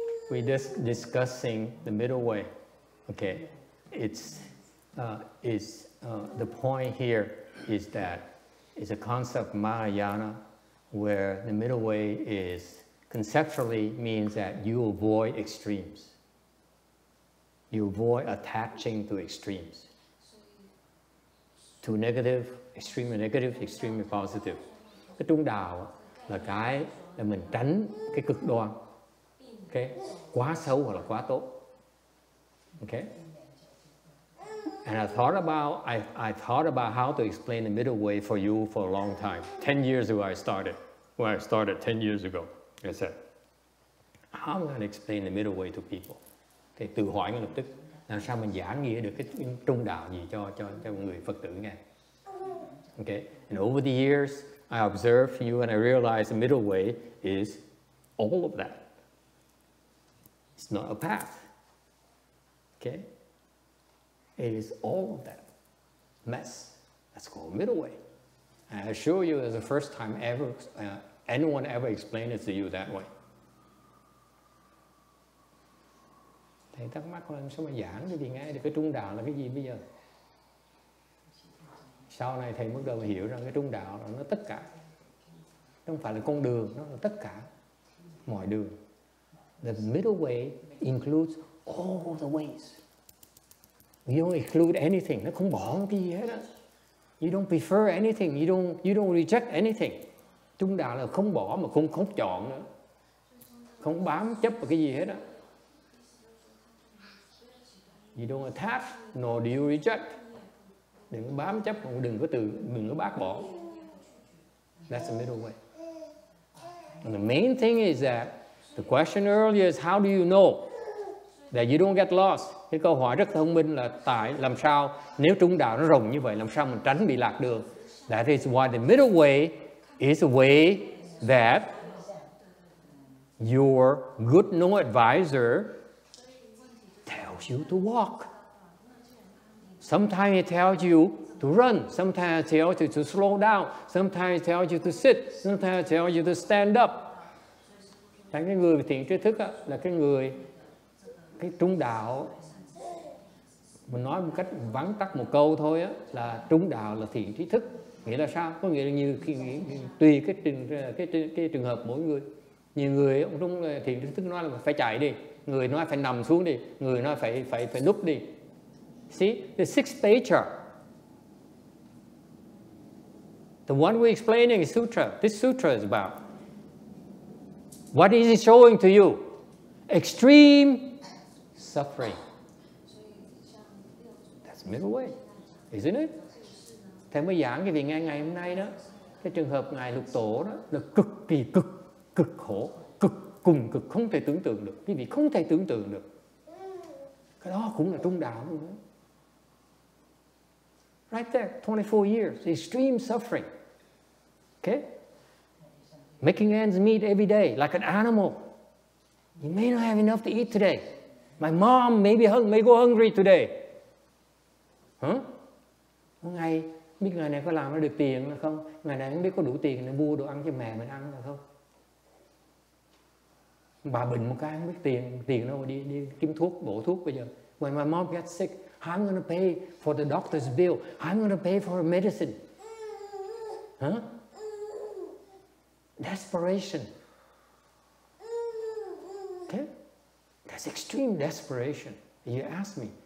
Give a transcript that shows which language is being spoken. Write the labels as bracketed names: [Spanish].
[English] We're just discussing the middle way. Okay, the point here is that it's a concept Mahayana where the middle way is conceptually means that you avoid extremes. You avoid attaching to extremes. To negative, extremely positive. [Vietnamese] Cái trung đạo là mình tránh cái cực đoan. Okay? Quá xấu hoặc là quá tốt. Okay? [English] And I thought about how to explain the middle way for you for a long time. 10 years ago I started. When I started 10 years ago, I said, how am I going to explain the middle way to people? [Vietnamese] Thì tự hỏi ngay lập tức, làm sao mình giảng nghĩa được cái trung đạo gì cho người Phật tử nghe. Okay? [English] And over the years, I observed you and I realized the middle way is all of that. It's not a path. Okay? It is all of that mess. That's called middle way. And I assure you, it's the first time ever anyone ever explained it to you that way. [Vietnamese] Thầy thắc mắc là sao mà giảng cái gì nghe được cái trung đạo là cái gì bây giờ? Sau này thầy bắt đầu hiểu rằng cái trung đạo là nó tất cả. Không phải là con đường, nó là tất cả mọi đường. [English] The middle way includes all the ways. You don't include anything. [Vietnamese] Nó không bỏ cái gì hết á. [English] You don't prefer anything. You don't reject anything. [Vietnamese] Trung đạo là không bỏ mà không chọn nữa. Không bám chấp vào cái gì hết á. [English] You don't attach nor do you reject. [Vietnamese] Đừng có bám chấp, đừng có bác bỏ. [English] That's the middle way. And the main thing is that the question earlier is how do you know that you don't get lost? [Vietnamese] Cái câu hỏi rất thông minh là làm sao nếu trung đạo nó rộng như vậy làm sao mình tránh bị lạc đường? [English] That is why the middle way is a way that your good no advisor tells you to walk. Sometimes he tells you to run. Sometimes he tells you to slow down. Sometimes he tells you to sit. Sometimes he tells you to stand up. [Vietnamese] Cái người thiện tri thức á, là cái trung đạo. Mình nói một cách vắn tắt một câu thôi á, là trung đạo là thiện tri thức. Nghĩa là sao? Có nghĩa là như tùy cái trường hợp mỗi người. Nhiều người ông trung thiện tri thức nói là phải chạy đi, người nói phải nằm xuống đi, người nói phải núp đi. [English] See, the 6th Patriarch, the one we're explaining is Sutra. This Sutra is about. What is it showing to you? Extreme suffering. That's middle way, isn't it? [Vietnamese] Thầy mới giảng cái vị ngày hôm nay đó, cái trường hợp ngài Lục Tổ đó là cực kỳ cực khổ, cùng cực không thể tưởng tượng được. Quý vị không thể tưởng tượng được. Cái đó cũng là trung đạo luôn đó. [English] Right there, 24 years, extreme suffering. Okay? Making ends meet every day, like an animal. You may not have enough to eat today. My mom may go hungry today. [Vietnamese] Ngày biết ngày này có làm nó được tiền hay không? Ngày này không biết có đủ tiền để mua đồ ăn cho mẹ mình ăn hay không? Bà bệnh một cái không biết tiền đâu mà đi kiếm thuốc, bổ thuốc bây giờ. [English] When my mom gets sick, I'm going to pay for the doctor's bill. I'm going to pay for her medicine. Desperation. Okay? That's extreme desperation. You ask me.